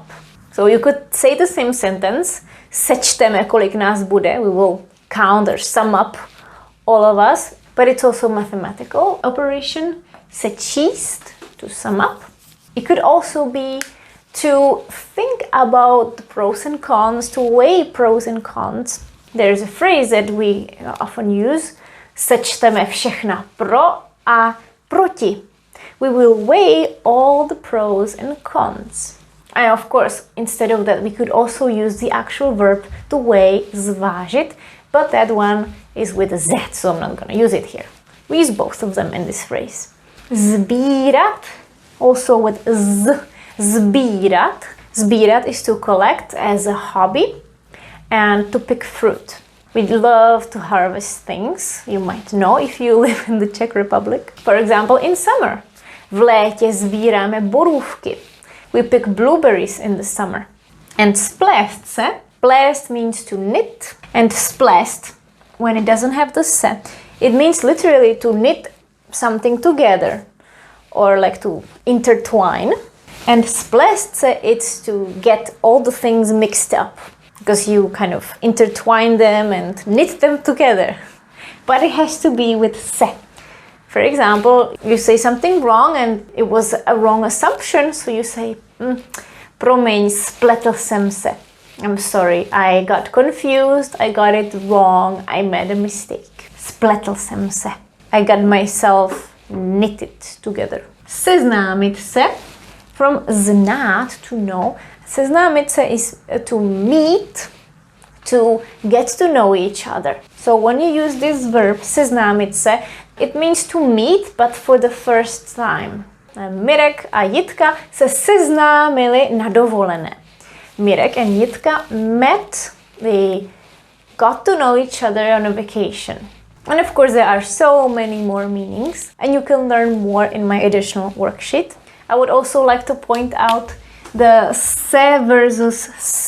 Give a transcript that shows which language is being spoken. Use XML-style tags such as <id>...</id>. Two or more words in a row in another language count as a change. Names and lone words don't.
<en>So you could say the same sentence.</en> <cs>Sečteme, kolik nás bude.</cs> <en>We will count or sum up all of us. But it's also mathematical operation. Sečíst, to sum up. It could also be to think about the pros and cons, to weigh pros and cons. There's a phrase that we often use.</en> <cs>Sečteme všechna pro a proti.</cs> <en>We will weigh all the pros and cons. And of course, instead of that, we could also use the actual verb to weigh, zvážit, but that one is with a Z, so I'm not going to use it here. We use both of them in this phrase. Sbírat, also with Z.</en> <cs>Sbírat.</cs> <en>Sbírat is to collect as a hobby and to pick fruit. We love to harvest things, you might know if you live in the Czech Republic. For example, in summer.</en> <cs>V létě sbíráme borůvky.</cs> <en>We pick blueberries in the summer. And</en> <cs>splést se.</cs> <en>Plést means to knit, and splést, when it doesn't have the se, it means literally to knit something together or like to intertwine. And</en> <cs>splést se,</cs> <en>it's to get all the things mixed up because you kind of intertwine them and knit them together. But it has to be with se. For example, you say something wrong and it was a wrong assumption, so you say,</en> <cs>promiň, spletl jsem se.</cs> <en>I'm sorry, I got confused, I got it wrong, I made a mistake.</en> <cs>Spletl jsem se.</cs> <en>I got myself knitted together.</en> <cs>Seznámit se,</cs> <en>from znát, to know.</en> <cs>Seznámit se</cs> <en>is to meet, to get to know each other. So when you use this verb,</en> <cs>seznámit se,</cs> <en>it means to meet, but for the first time.</en> <cs>Mirek a Jitka se seznámili na dovolené.</cs> <en>Mirek and Jitka met, they got to know each other on a vacation. And of course there are so many more meanings, and you can learn more in my additional worksheet. I would also like to point out the se versus s.</en>